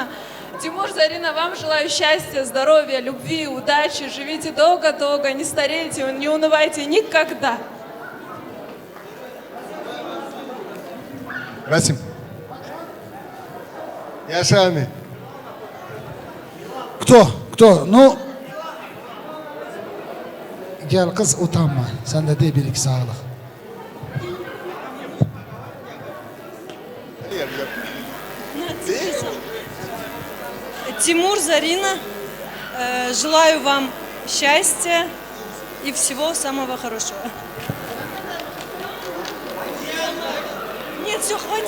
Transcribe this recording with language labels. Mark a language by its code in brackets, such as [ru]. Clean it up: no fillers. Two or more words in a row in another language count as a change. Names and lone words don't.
[ru] Тимур, Зарина, вам желаю счастья, здоровья, любви, удачи. Живите долго-долго, не старейте, не унывайте никогда. Расим. [tr] Yaşami. [ru] Кто? Ну, [tr] gel kız utanma. Sen de de bir iki sağlık. [ru] Тимур, Зарина, желаю вам счастья и всего самого хорошего. Нет, все, хватит.